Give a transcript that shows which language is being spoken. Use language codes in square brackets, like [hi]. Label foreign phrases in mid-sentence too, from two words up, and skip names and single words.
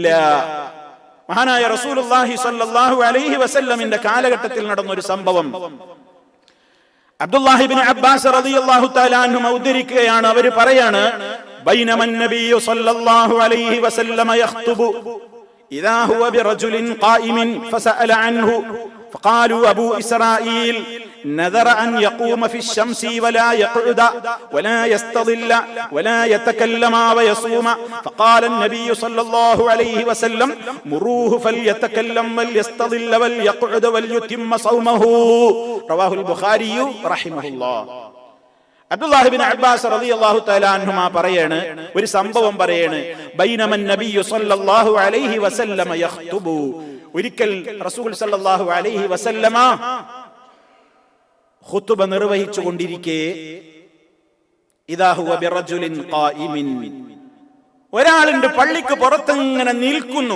[ml] മഹാനായ റസൂലുള്ളാഹി [ar] صلى الله عليه وسلم [ml] കാലഘട്ടത്തിൽ നടന്നൊരു സംഭവം അബ്ദുല്ലാഹി ഇബ്നു അബ്ബാസ് [ar] رضي الله تعالى عنه [ml] ഉദ്ധരിക്കുകയാണ്. അവർ പറയാണ്, [ar] بينما النبي صلى الله عليه وسلم يخطب إذا هو برجل قائم فسأل عنه فقالوا أبو إسرائيل نذر أن يقوم في الشمس ولا يقعد ولا يستظل ولا يتكلم ويصوم فقال النبي صلى الله عليه وسلم مروه فليتكلم وليستظل وليقعد وليتم صومه. رواه البخاري رحمه الله. [ml] അബ്ദുല്ലാഹി ഇബ്നു അബ്ബാസ് [ar] رضي الله تعالى عنهما [ml] പറയാണ്, ഒരു സംഭവം പറയാണ്, [ar] بينما النبي صلى الله عليه وسلم يخطب. [ml] ഒരിക്കൽ റസൂൽ [ar] صلى الله عليه وسلم [ml] ഖുതുബ നിർവഹിച്ചു കൊണ്ടിരിക്കെ [ar] إذا هو برجل قائم, [ml] ഒരാളുണ്ട് പള്ളിക്ക് പുറത്തിങ്ങനെ നിൽക്കുന്നു.